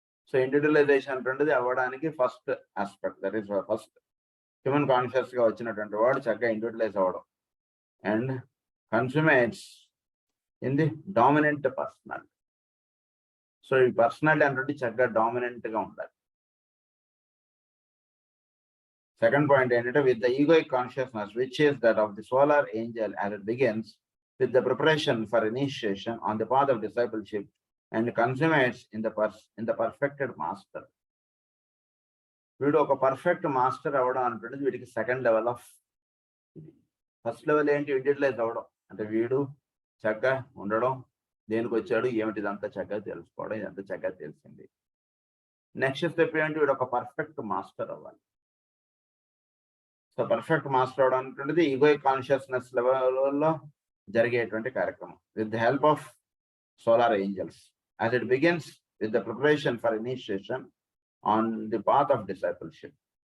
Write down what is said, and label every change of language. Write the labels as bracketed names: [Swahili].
[Telugu] So individualisation అనేటువంటిది అవ్వడానికి first aspect, that is first human conscious గా వచ్చినటువంటి వాడు చక్కగా ఇండివిజువలైజ్ అవ్వడం and [English] Consummates in the dominant personality. [Telugu] So ఈ పర్సనాలిటీ అంటే చక్కగా డామినెంట్ గా ఉండాలి. [English] Second point [Telugu] ఏంటంటే [English] with the egoic consciousness, which is that of the solar angel, as it begins with the preparation for initiation on the path of discipleship and consummates in the perfected master. [Telugu] వీడు ఒక perfect master అవ్వడం అంటుండేది వీడికి second level of ఇది. First level ఏంటి, individualise అవ్వడం, అంటే వీడు చక్కగా ఉండడం, దేనికి వచ్చాడు, ఏమిటి, ఇదంతా చక్కగా తెలుసుకోవడం, ఇదంతా చక్కగా తెలిసింది. నెక్స్ట్ స్టెప్ ఏంటి, వీడు ఒక పర్ఫెక్ట్ మాస్టర్ అవ్వాలి. సో పర్ఫెక్ట్ మాస్టర్ అవడం అనేటువంటిది ఈగోయిక్ కాన్షియస్నెస్ లెవెల్లో జరిగేటువంటి కార్యక్రమం [English] With the help of solar angels, as it begins with the preparation for initiation on the path of discipleship.